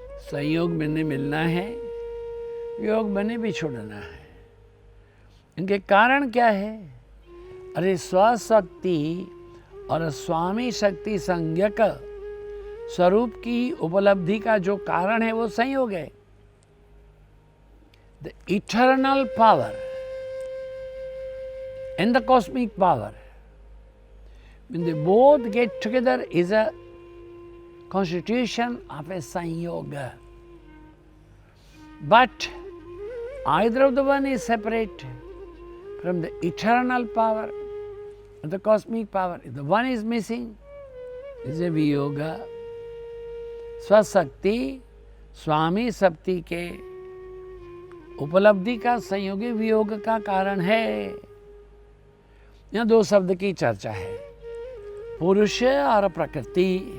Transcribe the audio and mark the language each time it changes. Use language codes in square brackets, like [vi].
[hi] संयोग बने मिलना है, वियोग बने भी छोड़ना है। इनके कारण क्या है? अरे स्वशक्ति और स्वामी शक्ति संज्ञक स्वरूप की उपलब्धि का जो कारण है वो संयोग है। [en] The eternal power and the cosmic power, when they both get together, is a constitution of a sanyoga. But either of the one is separate from the eternal power and the cosmic power. If the one is missing, is a viyoga. [hi] स्वशक्ति स्वामी शक्ति के उपलब्धि का संयोगी वियोग का कारण है। यहाँ दो शब्द की चर्चा है, पुरुष और प्रकृति।